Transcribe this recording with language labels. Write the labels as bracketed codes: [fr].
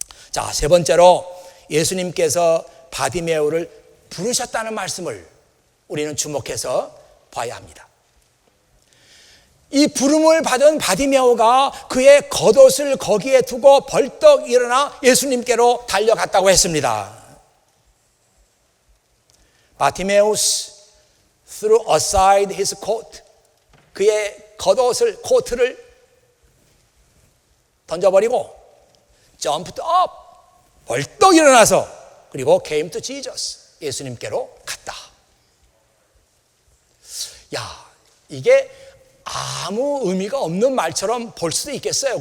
[ko] 자, 세 번째로 예수님께서 바디메오를 부르셨다는 말씀을 우리는 주목해서 봐야 합니다. 이 부름을 받은 바디메오가 그의 겉옷을 거기에 두고 벌떡 일어나 예수님께로 달려갔다고 했습니다. [en] 바티메우스 threw aside his coat. [ko] 그의 겉옷을, 코트를 던져버리고 [en] jumped up, [ko] 벌떡 일어나서 그리고 [en] came to Jesus, [ko] 예수님께로 갔다. 야, 이게 아무 의미가 없는 말처럼 볼 수도 있겠어요.